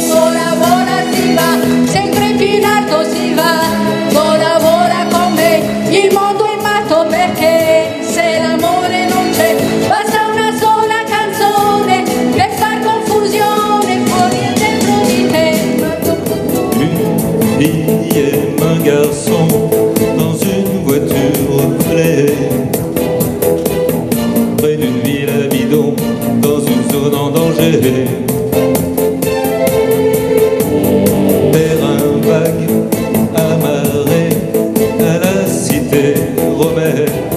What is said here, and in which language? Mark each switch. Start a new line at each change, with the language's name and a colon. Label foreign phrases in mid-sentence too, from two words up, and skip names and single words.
Italian: Vola, vola si va, sempre più in alto si va, vola, vola come il mondo è matto, perché se l'amore non c'è, basta una sola canzone per far confusione fuori e dentro di te.
French: Une fille et un garçon dans une voiture plaie, près d'une ville à bidon, dans une zone en danger. Terrain vague, amarré à la cité romaine.